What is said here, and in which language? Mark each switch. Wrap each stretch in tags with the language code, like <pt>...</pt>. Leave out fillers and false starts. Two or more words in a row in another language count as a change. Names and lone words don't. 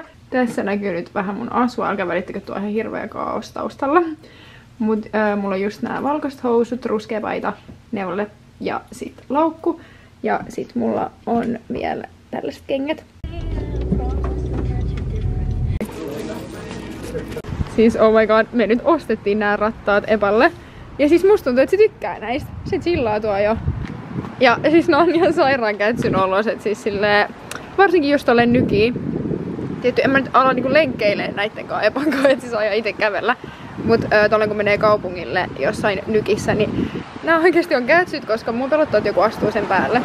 <fi>Tässä näkyy nyt vähän mun asua, älkää välittekö tuo ihan hirveä kaos taustalla. Mut mulla on just nää valkoiset housut, ruskea paita, neule ja sit laukku. Ja sit mulla on vielä tällaiset kengät.</fi> <en>Siis oh my god,</en> <fi>me nyt ostettiin nää rattaat Epalle. Ja siis musta tuntuu, että se tykkää näistä. Se chillaa tuo jo. Ja siis ne on ihan sairaan kätsyn oloset, siis silleen, varsinkin just tolleen Nykiin. Tietty en mä nyt ala niinku lenkkeilee näitten kanssa Epan kanssa, et siis ajan ite kävellä. Mut tuolla kun menee kaupungille jossain Nykissä, niin nää oikeesti on kätsyt, koska mun pelottaa, että joku astuu sen päälle.</fi>